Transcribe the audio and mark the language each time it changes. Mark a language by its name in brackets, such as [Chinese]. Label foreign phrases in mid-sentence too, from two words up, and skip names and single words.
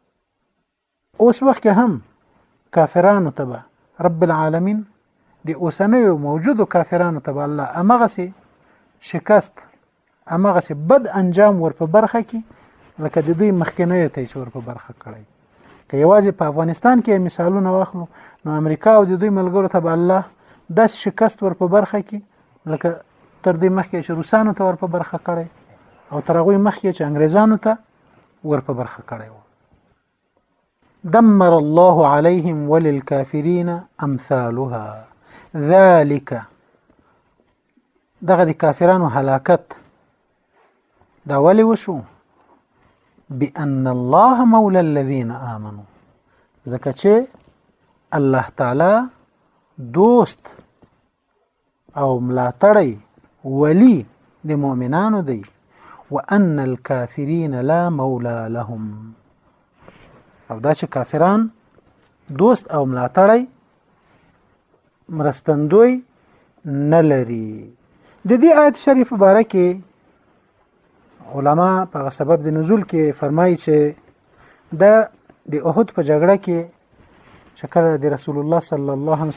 [Pashto] اوس وخت هم کافرانو ته به [Arabic] رب العالمین [Pashto] د اوسنیو موجودو کافرانو ته به الله امغه سي شکست، امغه سي بد انجام ور په برخه کې لکه د دوی مخکنیو ته چې ور په برخه کړی. که یوازې په افغانستان کې مثالونه واخلو، نو امریکا او د دوی ملګرو ته به الله داسې شکست ور په برخه کې لکه تر دې مخکې چې روسانو ته ور په برخه کړی او تر هغوی مخکې چې انګریزانو ته ور په برخه کړی و. [Arabic] دمر الله عليهم وللكافرين امثالها ذلك، [Pashto] دغه د کافرانو هلاکت دا ولی وشو؟ [Arabic] بأن الله مولى الذين آمنوا، [Pashto] ځکه چې الله تعالی دوست او ملاتړی ولی د مؤمنانو دی. [Arabic] وأن الكافرين لا مولى لهم، [Pashto] او دا چې کافران دوست او ملاتړی مرستندوی نه لري. د دې آیت شریف باره کې علما په سبب د نزول کې فرمایي چې دا د احد په جګړه کې چې کله د رسول الله [Arabic] صلی الله علیه